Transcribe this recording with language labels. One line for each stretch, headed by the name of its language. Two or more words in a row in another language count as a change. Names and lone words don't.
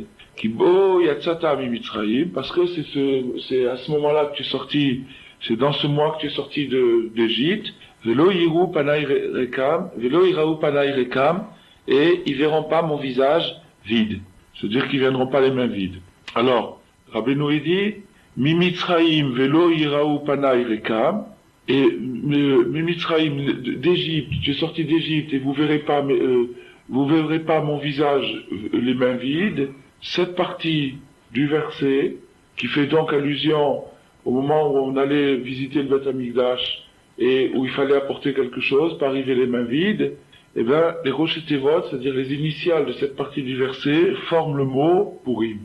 Hebrew: כי בו יצאת ממצרים,
French: parce que c'est à ce moment-là que tu es sorti, c'est dans ce mois que tu es sorti d'Égypte,
Hebrew: ולא יראו פני ריקם, ולא יראו פני ריקם,
French: et ils verront pas mon visage vide. C'est-à-dire qu'ils viendront pas les mains vides. Alors, Rabbeinu dit,
Hebrew: ממצרים ולא יראו פני ריקם,
French: et Mimitzraïm d'Égypte, tu es sorti d'Égypte et vous verrez pas mon visage les mains vides. Cette partie du verset, qui fait donc allusion au moment où on allait visiter le
Hebrew: בית המקדש
French: et où il fallait apporter quelque chose, pas arriver les mains vides, eh bien, les
Hebrew: ראשי תיבות,
French: c'est-à-dire les initiales de cette partie du verset, forment le mot Purim.